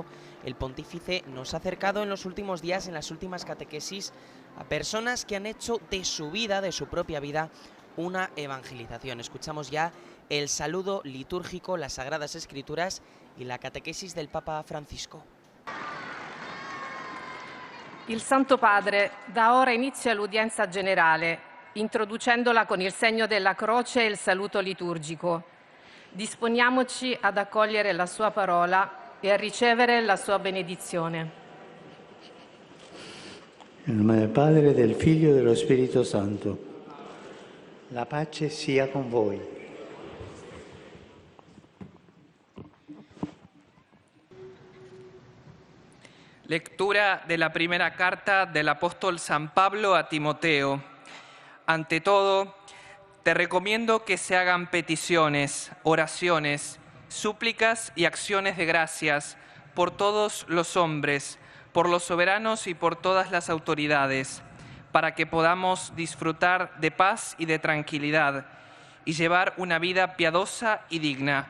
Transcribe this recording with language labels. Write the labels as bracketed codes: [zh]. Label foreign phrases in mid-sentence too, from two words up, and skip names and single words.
[es] El pontífice nos ha acercado en los últimos días, en las últimas catequesis, a personas que han hecho de su vida, de su propia vida, una evangelización. Escuchamos ya el saludo litúrgico, las Sagradas Escrituras y la catequesis del Papa Francisco. [it] Il Santo Padre da ora inizia l'udienza generale, introducendola con il segno della croce e il saluto liturgico. Disponiamoci ad accogliere la sua parola e a ricevere la sua benedizione. Nel nome del Padre, del Figlio e dello Spirito Santo. La pace sia con voi. [es] Lectura de la primera carta del apóstol San Pablo a Timoteo. Ante todo, te recomiendo que se hagan peticiones, oraciones, súplicas y acciones de gracias por todos los hombres, por los soberanos y por todas las autoridades, para que podamos disfrutar de paz y de tranquilidad y llevar una vida piadosa y digna.